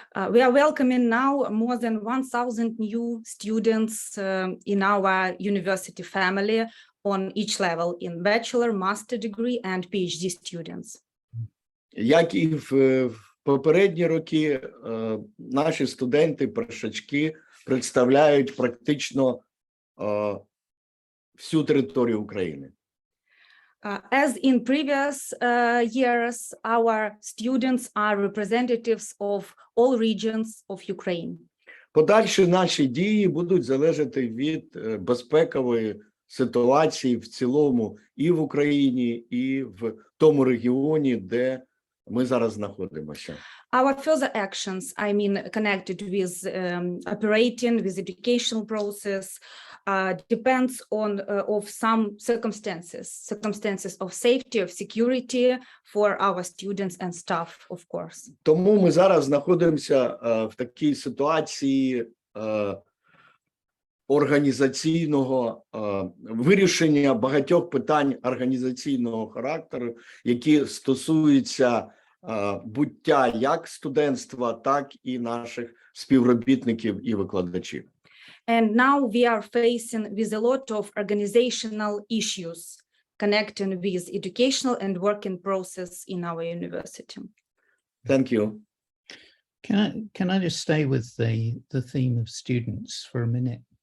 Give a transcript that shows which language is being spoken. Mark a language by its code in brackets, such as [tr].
[en] We are welcoming now more than 1,000 new students in our university family on each level in bachelor, master degree and PhD students. [uk] Як і в попередні роки, наші студенти, першачки представляють практично всю територію України. [en] As in previous years, our students are representatives of all regions of Ukraine. [uk] Подальші наші дії будуть залежати від безпекової ситуації в цілому і в Україні, і в тому регіоні, де ми зараз знаходимося. [en] Our further actions, I mean, connected with operating, with educational process, depends on of some circumstances of safety, of security for our students and staff, of course. [uk] Тому ми зараз знаходимося в такій ситуації організаційного вирішення багатьох питань організаційного характеру, які стосуються буття як студентства, так і наших співробітників і викладачів. [en] And now we are facing with a lot of organizational issues connecting with educational and working process in our university. Thank you. Can I just stay with the theme of students for a minute?